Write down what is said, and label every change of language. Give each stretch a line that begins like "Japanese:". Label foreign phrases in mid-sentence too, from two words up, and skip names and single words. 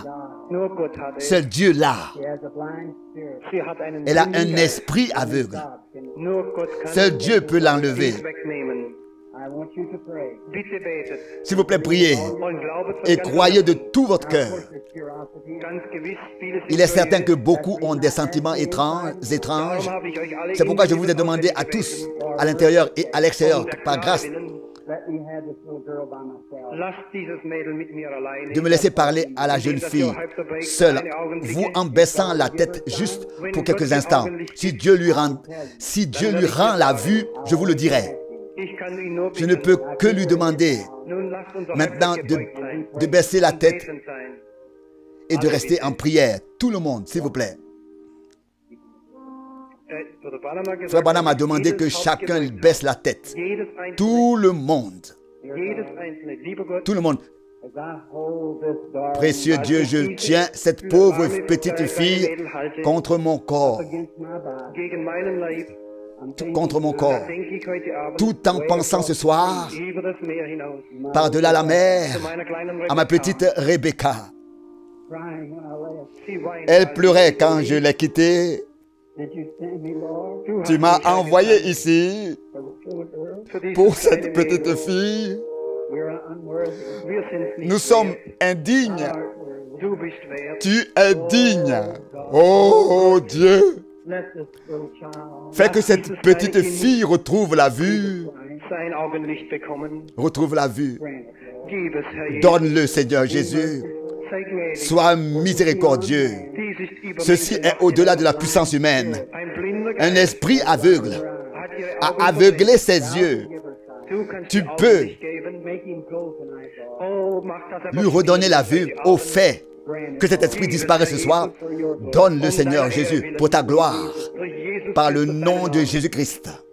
German: nur Gott hat es.
French: Seul Dieu l'a.
English: She has a blind spirit.
German: Sie hat einen
French: Elle a un
German: blinden Geist.
French: esprit aveugle.
English: God can.
German: Nur Gott kann
French: Seul Dieu peut l'enlever.
German: dies wegnehmen.
English: I want you to pray.
German: Bitte betet
French: S'il vous plaît, priez
German: und glaubet von
French: et
German: ganzem
French: croyez de
German: Herzen.
French: tout votre cœur.
English: Your curiosity.
German: Ganz gewiss, vieles
French: Il est
German: ist
French: certain que
German: Neues.
French: beaucoup ont des sentiments étranges.
German: Darum habe ich euch alle
French: C'est pourquoi je vous ai
German: individuell
French: demandé à
German: gebeten.
French: tous, à l'intérieur et à l'extérieur,
German: Um der
French: par grâce,
German: Gnade willen,
English: Let me have this little girl by myself.
German: lasst dieses Mädel mit mir alleine.
French: de me laisser parler à la jeune fille, seule, vous en baissant la tête juste pour quelques instants. Si Dieu lui rend la vue, je vous le dirai.
German: Ich kann ihn nur
French: Je ne peux que lui demander
German: Nun lasst uns
French: maintenant
German: einfach gebeugt sein
French: de baisser la
German: und
French: tête
German: betend sein.
French: et de rester en prière. Tout le monde, s'il vous plaît.
German: Bruder Branham hat gesagt,
French: Frère Branham a demandé que
German: jedes Haupt
French: chacun
German: gebeugt
French: baisse la tête.
German: Jedes einzelne,
French: Tout le monde.
German: jedes einzelne, lieber Gott,
French: Tout le monde.
English: As I hold this dark
French: Précieux Dieu, je tiens cette pauvre petite fille contre mon corps,
English: against my body,
German: gegen meinen Leib,
English: I'm thinking
French: contre mon corps,
German: denke ich heute Abend
French: tout en pensant ce soir
German: über das Meer hinaus,
French: par-delà la mer
German: zu meiner kleinen
French: à ma Rebecca. petite Rebecca.
English: crying when I left.
German: Sie weint,
French: Elle pleurait quand je l'ai quittée.
English: Did you send me, Lord,
German: Du
French: Tu
German: hast
French: m'as
German: mich
French: envoyé ici
English: for the little girl?
German: für dieses
French: pour
German: kleine
French: cette petite
German: Mädel.
French: fille.
English: We're unworthy.
German: Wir sind nicht
French: Nous sommes
German: wert.
French: indignes.
English: Art worthy.
German: Du bist wert.
French: Tu es digne. Oh Dieu,
English: Let this little child
French: fais que cette petite fille retrouve la vue.
German: Sein Augenlicht bekommen.
French: Retrouve la vue.
English: grant it.
German: Gib es, Herr Jesus.
French: Donne-le, Seigneur Jésus.
German: Sei gnädig.
French: Sois miséricordieux.
German: Dies ist über
French: Ceci est au-delà de la puissance humaine.
German: Ein blinder
French: Un esprit aveugle a aveuglé ses yeux. Tu peux lui redonner la vue au fait que cet esprit disparaît ce soir. Donne le Seigneur Jésus pour ta gloire, par le nom de Jésus-Christ.